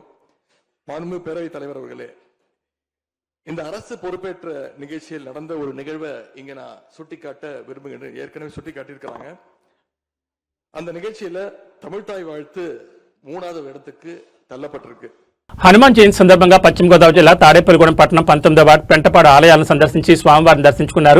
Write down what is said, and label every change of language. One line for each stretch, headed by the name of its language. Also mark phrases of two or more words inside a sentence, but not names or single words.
Tamil: மாண்புமிகு பேரவைத் தலைவர் அவர்களே, இந்த அரசு பொறுப்பேற்ற நிகழ்ச்சியில் நடந்த ஒரு நிகழ்வை இங்க நான் சுட்டிக்காட்ட விரும்புகிறேன். ஏற்கனவே சுட்டிக்காட்டியிருக்கிறாங்க. அந்த நிகழ்ச்சியில தமிழ்தாய் வாழ்த்து 3வது இடத்துக்கு தள்ளப்பட்டிருக்கு.
Telugu: హనుమాన్ జయంతి సందర్భంగా పశ్చిమ గోదావరి జిల్లా తాడేపల్లిగూడెం పట్టణం 19వ వార్డు పెంటపాడు ఆలయాలను సందర్శించి స్వామివారిని దర్శించుకున్నారు.